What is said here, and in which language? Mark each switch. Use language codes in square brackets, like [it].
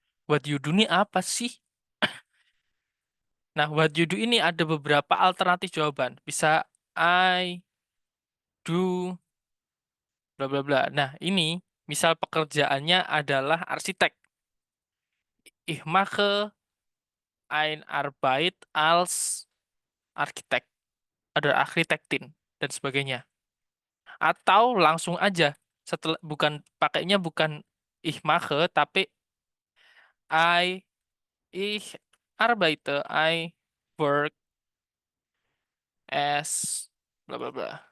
[en] What you do [id] ini apa sih? Nah, what you do ini ada beberapa alternatif jawaban. Bisa [en] I do bla bla bla. [id] Nah, ini misal pekerjaannya adalah arsitek. [de] Ich mache ein Arbeit als Architekt. [id] Ada arsitektin dan sebagainya. Atau langsung aja setelah pakainya bukan [de] ich mache [id] tapi I [de] ich arbeite, [en] I work as bla bla bla.